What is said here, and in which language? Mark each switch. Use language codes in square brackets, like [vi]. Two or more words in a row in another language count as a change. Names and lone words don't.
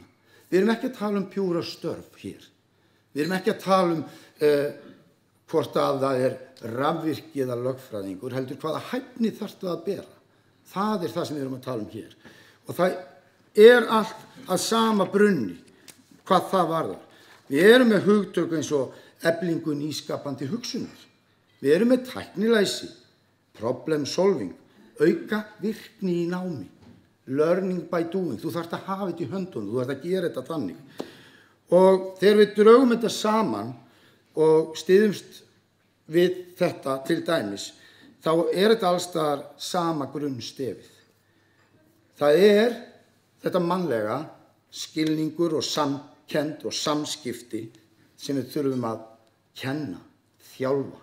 [is] Við erum ekki að tala um pjúra störf hér. Við erum ekki að tala um hvort að það rafvirki eða lögfræðingur, heldur hvaða hæfni þarftu að bera. Það það sem við erum að tala um hér. Og það allt að sama brunni, hvað það varðar. Við erum með hugtök eins og eflingu nýskapandi hugsunar. Við erum með tæknilæsi, [en] problem solving, [is] auka virkni í námi, [en] learning by doing. [is] Þú þarft að hafa þetta í höndunum, þú þarft að gera þetta þannig. Og þegar við draugum þetta saman og styðumst við þetta til dæmis, þá þetta allstaðar sama grunnstefið. Það þetta mannlega, skilningur og kennd og samskipti sem við þurfum að kenna, þjálfa.